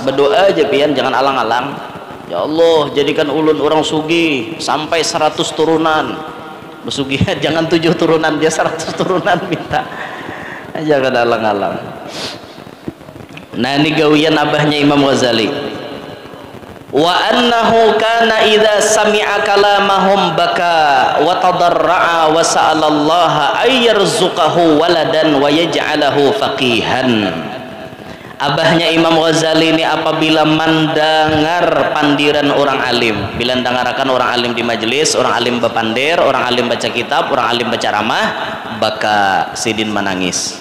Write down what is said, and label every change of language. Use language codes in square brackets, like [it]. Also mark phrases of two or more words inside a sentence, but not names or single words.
[bjn] Berdoa aja pian, jangan alang-alang. Ya Allah, jadikan ulun orang sugi sampai 100 turunan. Bersugihan jangan 7 turunan, dia 100 turunan minta. Jangan alang-alang. Nah ini gawian abahnya Imam Ghazali. [ar] وأنه كان إذا سمع كلامهم بكى وتضرع وسأل الله أن يرزقه ولدا ويجعله فقيها. [bjn] Abahnya Imam Ghazali ini apabila mendengar pandiran orang alim, bila dengarkan orang alim di majelis, orang alim bepandir, orang alim baca kitab, orang alim baca ramah, baka sidin menangis.